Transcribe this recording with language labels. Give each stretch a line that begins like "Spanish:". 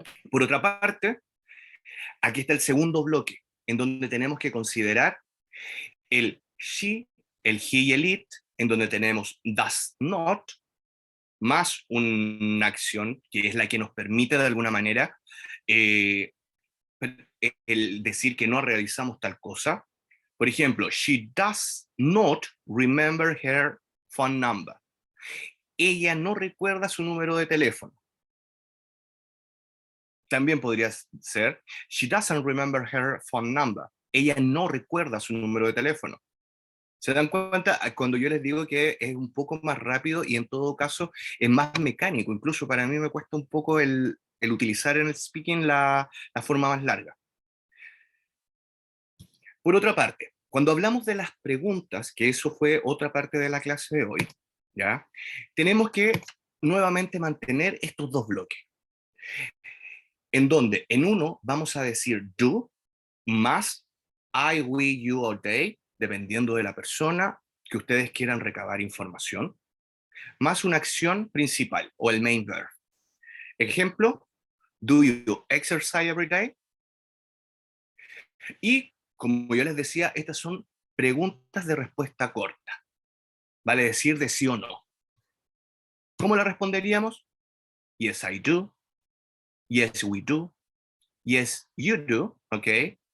Spanish: Por otra parte, aquí está el segundo bloque, en donde tenemos que considerar el she, el he y el it, en donde tenemos does not, más una acción que es la que nos permite de alguna manera el decir que no realizamos tal cosa. Por ejemplo,
English: she does not remember her phone number.
Spanish: Ella no recuerda su número de teléfono. También podría ser,
English: she doesn't remember her phone number.
Spanish: Ella no recuerda su número de teléfono. ¿Se dan cuenta? Cuando yo les digo que es un poco más rápido y en todo caso es más mecánico. Incluso para mí me cuesta un poco el utilizar en el speaking la forma más larga. Por otra parte, cuando hablamos de las preguntas, que eso fue otra parte de la clase de hoy, ¿ya? Tenemos que nuevamente mantener estos dos bloques. En donde en uno vamos a decir do más I, we, you or they, dependiendo de la persona que ustedes quieran recabar información, más una acción principal o el main verb. Ejemplo,
English: do you exercise every day?
Spanish: Y como yo les decía, estas son preguntas de respuesta corta. Vale decir de sí o no. ¿Cómo la responderíamos?
English: Yes, I do. Yes, we do. Yes, you do. Okay.